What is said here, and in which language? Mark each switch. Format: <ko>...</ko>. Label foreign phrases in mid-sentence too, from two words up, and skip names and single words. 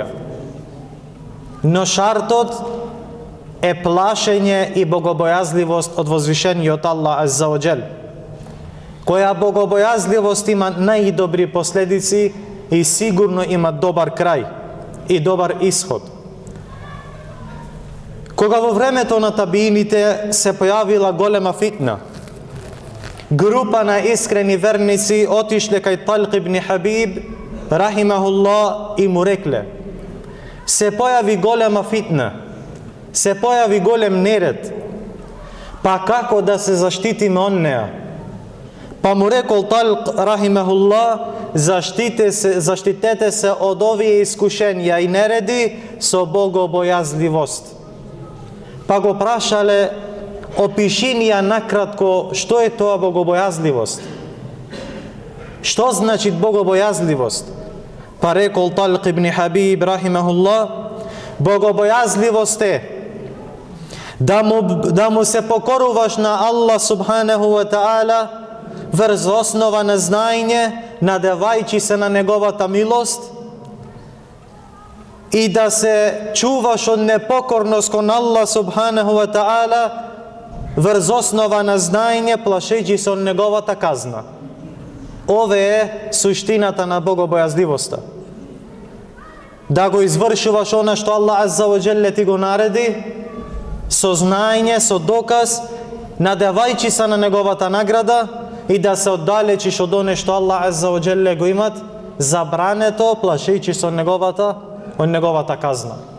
<mk>Но шартот е плашење и богобојазливост од возвишениот</mk> <ar>الله عز وجل,</ar> <mk>која богобојазливост има најдобри последици и сигурно има добар крај и добар исход. Кога во времето на табиините се појавила голема фитна, група на искрени верници отишле кај Талқ ибн Хабиб рахимахуллах и му рекле: се појави голема фитна, се појави голем неред, па како да се заштитиме од неа? Па му рекол Талқ рахимахуллах: заштитете се од овие искушенија и нереди со богобојазливост. Па го прашале: опиши ни ја накратко што е тоа богобојазливост? Што значи богобојазливост? Па рекол Талқ ибн Хабиб рахимахуллах: богобојазливост е да му се покоруваш на</mk> <ar>الله سبحانه وتعالى</ar> <mk>врз основа на знаење, надевајќи се на неговата милост, и да се чуваш од непокорност кон</mk> <ar>الله سبحانه وتعالى</ar> <mk>врз основа на знаење, плашејќи се од неговата казна. Ове е суштината на богобојазливоста. Да го извршуваш она што</mk> <ar>الله عز وجل</ar> <mk>ти го нареди, со знаење, со доказ, надевајќи се на неговата награда и да се оддалечиш од оне што Аллах Азза ва Джелле го имат забрането, плашејќи се од неговата казна.</mk>